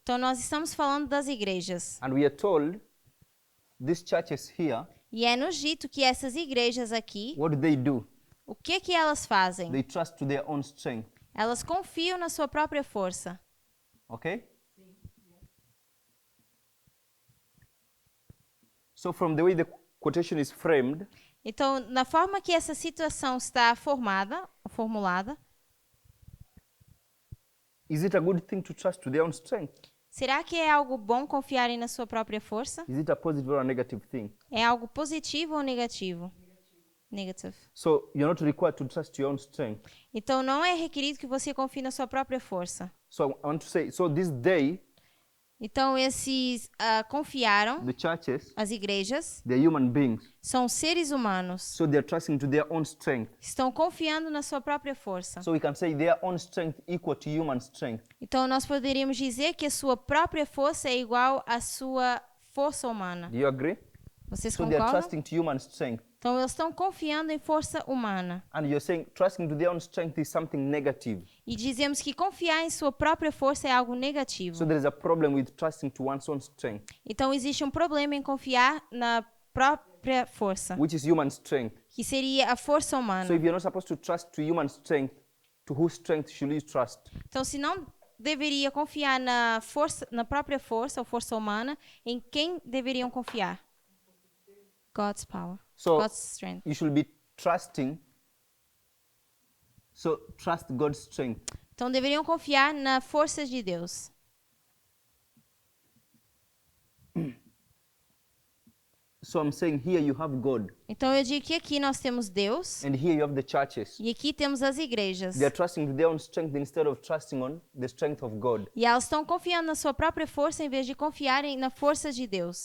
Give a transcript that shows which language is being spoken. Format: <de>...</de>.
<pt>Então nós estamos falando das igrejas.</pt> <en>And we are told these churches here,</en> <pt>E é nos dito que essas igrejas aqui,</pt> <en>what do they do?</en> <pt>o que elas fazem?</pt> <en>They trust to their own strength.</en> <pt>Elas confiam na sua própria força.</pt> <en>Okay? So from the way the quotation is framed,</en> <pt>Então, na forma que essa situação está formulada,</pt> <en>is it a good thing to trust to their own strength?</en> <pt>será que é algo bom confiarem na sua própria força?</pt> <en>Is it a positive or a negative thing?</en> <pt>É algo positivo ou negativo?</pt> <en>Negative. So you're not required to trust your own strength.</en> <pt>Então, não é requerido que você confie na sua própria força.</pt> <en>So I want to say, so this they,</en> <pt>Então, esses confiaram,</pt> <en>the churches,</en> <pt>as igrejas,</pt> <en>they're human beings.</en> <pt>são seres humanos.</pt> <en>So they're trusting to their own strength.</en> <pt>Estão confiando na sua própria força.</pt> <en>So we can say their own strength equal to human strength.</en> <pt>Então, nós poderíamos dizer que a sua própria força é igual à sua força humana.</pt> <en>Do you agree?</en> <pt>Vocês</pt> <en>So they're</en> <pt>concordam?</pt> <en>trusting to human strength.</en> <pt>Então, eles estão confiando em força humana.</pt> <en>And you're saying trusting to their own strength is something negative.</en> <pt>E dizemos que confiar em sua própria força é algo negativo.</pt> <en>So there is a problem with trusting to one's own strength,</en> <pt>Então, existe um problema em confiar na própria força,</pt> <en>which is human strength.</en> <pt>que seria a força</pt> <en>So</en> <pt>humana.</pt> <en>if you're not supposed to trust to human strength, to whose strength should you trust?</en> <pt>Então, se não deveria confiar na própria força ou força humana, em quem deveriam confiar?</pt> <en>God's power, So God's strength. you should be trusting. So trust God's strength.</en> <pt>Então, deveriam confiar na força de Deus.</pt> <en>So I'm saying here you have God,</en> <pt>Então, eu digo que aqui nós temos Deus</pt> <en>and here you have the churches.</en> <pt>e aqui temos as igrejas.</pt> <en>They are trusting to their own strength instead of trusting on the strength of God.</en> <pt>E elas estão confiando na sua própria força em vez de confiarem na força de Deus.</pt>